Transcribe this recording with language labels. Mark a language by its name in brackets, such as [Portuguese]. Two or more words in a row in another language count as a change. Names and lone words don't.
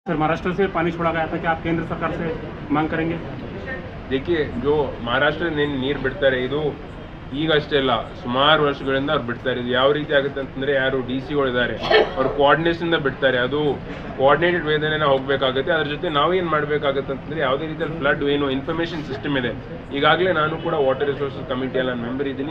[Hindi] सर महाराष्ट्र से पानी छोड़ा गया था, क्या आप केंद्र सरकार से मांग करेंगे? देखिए, जो [Kannada] महाराष्ट्र ನೀರು ಬಿಡ್ತಾರೆ ಇದು ಈಗಷ್ಟೇ ಅಲ್ಲ, ಸುಮಾರು ವರ್ಷಗಳಿಂದ ಅವ್ರು ಬಿಡ್ತಾರೆ. ಇದು ಯಾವ ರೀತಿ ಆಗುತ್ತೆ ಅಂತಂದ್ರೆ, ಯಾರು DC-ಗಳಿದ್ದಾರೆ ಅವ್ರು ಕೋಆರ್ಡಿನೇಷನ್ ಬಿಡ್ತಾರೆ. ಅದು ಕೋಆರ್ಡಿನೇಟೆಡ್ ವೇದನೆ ಹೋಗಬೇಕಾಗುತ್ತೆ. ಅದ್ರ ಜೊತೆ ನಾವೇನು ಮಾಡಬೇಕಾಗುತ್ತೆ ಅಂತಂದ್ರೆ, ಯಾವುದೇ ರೀತಿಯಲ್ಲಿ ಫ್ಲಡ್ ಏನು [English] information system [Kannada] ಇದೆ. ಈಗಾಗಲೇ ನಾನು ಕೂಡ [English] water resources [Kannada] ಕಮಿಟಿಯಲ್ಲಿ ನಾನು ಮೆಂಬರ್ ಇದ್ದೀನಿ.